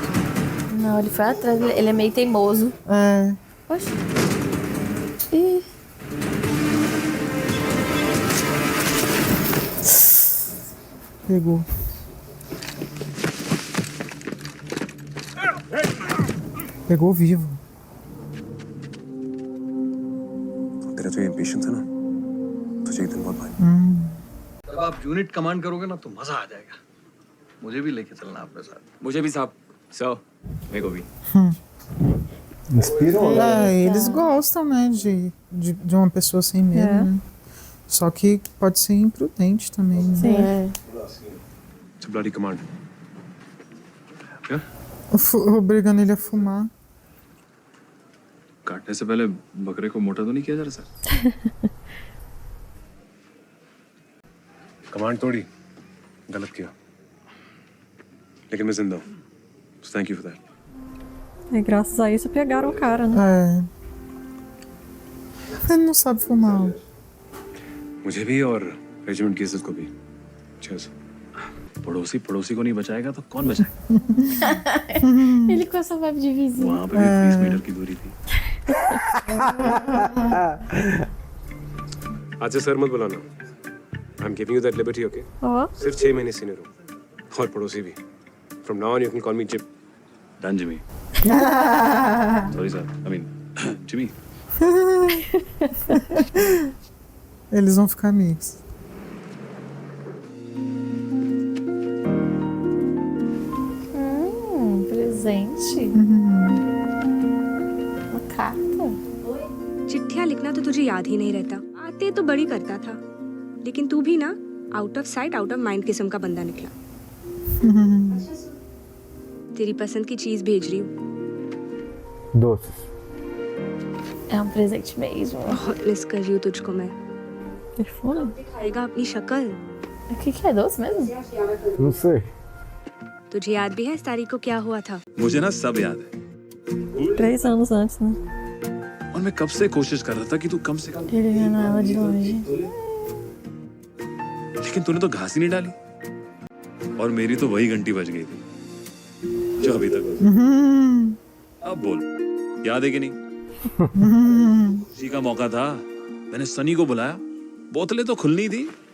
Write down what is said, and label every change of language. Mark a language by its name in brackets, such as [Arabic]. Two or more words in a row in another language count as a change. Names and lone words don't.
[Portuguese] Não, ele foi atrás. Ele é meio teimoso. É. Oxe. Ih. Pegou. Pegou vivo. [Hindi] तेरा जो एम्बिशन था ना तुझे एक दिन बहुत भारी जब आप यूनिट कमांड करोगे ना तो मजा आ जाएगा मुझे भी लेके चलना आपके साथ मुझे भी साहब सर मेरे को भी [Portuguese] Inspirou, né? É, eles gostam, né, de uma pessoa sem medo, É. né? Só que pode ser imprudente também, né? Sim. É. [English] It's a bloody command. [Portuguese] Obrigando ele a fumar. [Hindi] काटने से पहले बकरे को मोटा तो नहीं किया जा रहा सर? कमांड तोड़ी गलत किया लेकिन मैं जिंदा हूँ [English] so thank you for that. [Portuguese] E graças a isso pegaram o cara, né? É. Ele não sabe fumar. [Hindi] मुझे भी और रेजिमेंट की इज्जत को भी Cheers. पड़ोसी पड़ोसी को नहीं बचाएगा तो कौन बचाएगा? [Portuguese] Ele com essa vibe de vizinho. [Hindi] वहाँ पे भी 30 मीटर की दूरी थी। आज से सर मत बुलाना [English] I am giving you that liberty okay [Portuguese] Ó, [Hindi] सिर्फ 6 महीने सीनियर हो और पड़ोसी भी [English] from now on you can call me Jip Done Jimmy. Sorry sir I mean Jimmy. [Portuguese] Eles vão ficar amigos. Presente. Uma carta. [Hindi] चिट्ठियाँ लिखना तो तुझे याद ही नहीं रहता आते तो बड़ी करता था लेकिन तू भी ना [English] out of sight out of mind [Hindi] किस्म का बंदा निकला तेरी पसंद की चीज भेज रही हूँ [Portuguese] Doces. É um presente mesmo. [Hindi] बहुत मिस कर रही हूँ तुझको मैं [Portuguese] perfume? [Hindi] दिखाएगा अपनी शक्ल [Portuguese] O que é doce mesmo? Não sei. [Hindi] तुझे याद भी है इस तारीख को क्या हुआ था मुझे ना सब याद है [Portuguese] 3 anos antes, né? [Hindi] और मैं कब से कोशिश कर रहा था कि तू कम से कम [Portuguese] Ele vendo ela de longe. [Hindi] लेकिन तूने तो घास ही नहीं डाली और मेरी तो वही घंटी बज गई थी जो अभी तक बजी। अब बोल याद है कि नहीं? उसी का मौका था मैंने सनी को बुलाया बोतलें तो खुलनी थी।